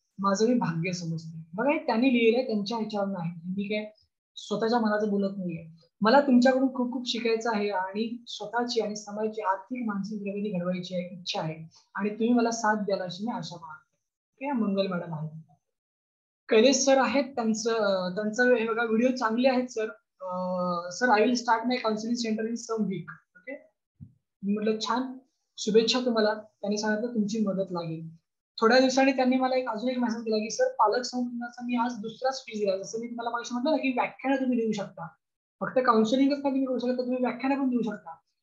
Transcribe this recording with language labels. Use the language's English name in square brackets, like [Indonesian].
[Marathi] माझं मी भाग्य समजते. बघा, हे त्यांनी लिहिलंय, त्यांच्या ह्याच्यावर नाही, मी काय स्वतःच्या मनाचं बोलत नाहीये. मला तुमच्याकडून खूप खूप शिकायचं आहे आणि स्वतःची आणि समाजाची आर्थिक मानसिक प्रगती घडवायची आहे, इच्छा आहे आणि तुम्ही मला साथ द्याल अशी मी आशा बाळगते. मंगल मॅडम आहेत. कैलेश सर आहेत, त्यांचं हे बघा व्हिडिओ चांगले आहेत sir. [English] Sir I will start my counselling centre in some week. [Marathi] Okay, मी म्हटलं छान, शुभेच्छा तुम्हाला. त्यांनी सांगितलं तुमची मदत लागेल. थोड्या दिवसांनी त्यांनी मला अजून एक मेसेज दिला की सर पालक संवर्धनाचा मी आज दुसरा स्पीच दिला. जसं मी तुम्हाला माहिती म्हटलं ना की व्याख्यान तुम्ही देऊ शकता, फक्त काउन्सिलिंगच नाही तुम्ही करू शकता, तुम्ही व्याख्यान पण देऊ शकता.